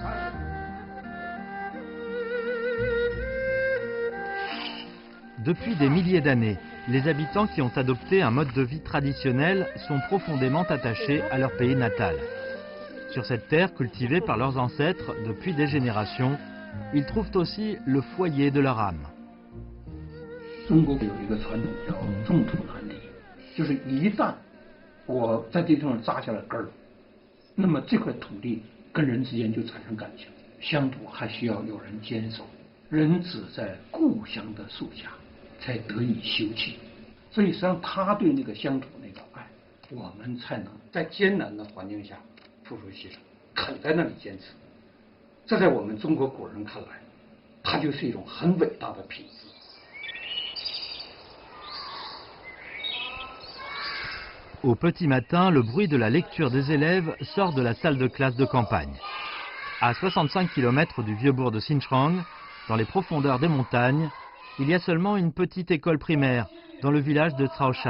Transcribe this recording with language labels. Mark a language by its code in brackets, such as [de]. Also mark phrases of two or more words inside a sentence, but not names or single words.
[fr] Depuis des milliers d'années, les habitants qui ont adopté un mode de vie traditionnel sont profondément attachés à leur pays natal. Sur cette terre cultivée par leurs ancêtres depuis des générations, ils trouvent aussi le foyer de leur âme. [zh] 中国有一个传统叫种土传理，就是一旦我在这地方扎下了根儿，那么这块土地跟人之间就产生感情。乡土还需要有人坚守，人只在故乡的树下才得以休憩。所以实际上他对那个乡土那个爱，我们才能在艰难的环境下付出牺牲，肯在那里坚持。这在我们中国古人看来，它就是一种很伟大的品质。 [fr] Au petit matin, le bruit de la lecture des élèves sort de la salle de classe de campagne. À 65 km du vieux bourg de Xinchang, dans les profondeurs des montagnes, il y a seulement une petite école primaire dans le village de Caoshan.